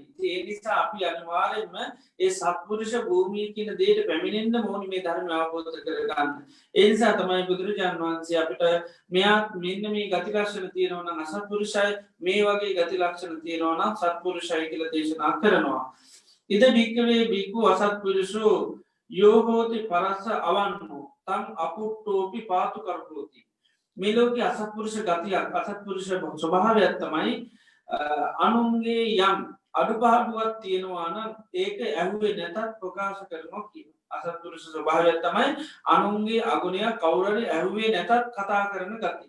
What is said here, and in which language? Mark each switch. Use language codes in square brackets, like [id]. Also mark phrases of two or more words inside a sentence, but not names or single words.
[si] ඒ නිසා අපි අනිවාර්යයෙන්ම ඒ සත්පුරුෂ භූමිය කියන දෙයට පැමිණෙන්න ඕනේ මේ ධර්ම අවබෝධ කරගන්න. ඒ නිසා තමයි බුදුරජාණන් වහන්සේ අපිට මෙයා මෙන්න මේ ගති ලක්ෂණ තියෙනවා නම් අසත්පුරුෂයි මේ වගේ ගති ලක්ෂණ තියෙනවා නම් සත්පුරුෂයි කියලා දේශනා කරනවා. [pi] ඉද භික්ඛවේ භික්ඛු අසත්පුරුෂෝ යෝ හෝති පරස්ස අවන්නෝ තං අපුට්ටෝපි පාතු කරපෝති. [si] මේ ලෝකේ අසත්පුරුෂ ගතියක් අසත්පුරුෂ ස්වභාවයක් තමයි අනුන්ගේ යම් අඩුපාඩුවක් තියෙනවා නම් ඒක ඇහුවේ නැතත් ප්‍රකාශ කරනවා කියන අසත්පුරුෂ ස්වභාවයක් තමයි අනුන්ගේ අගුණයක් කවුරු හරි ඇහුවේ නැතත් කතා කරන ගතිය.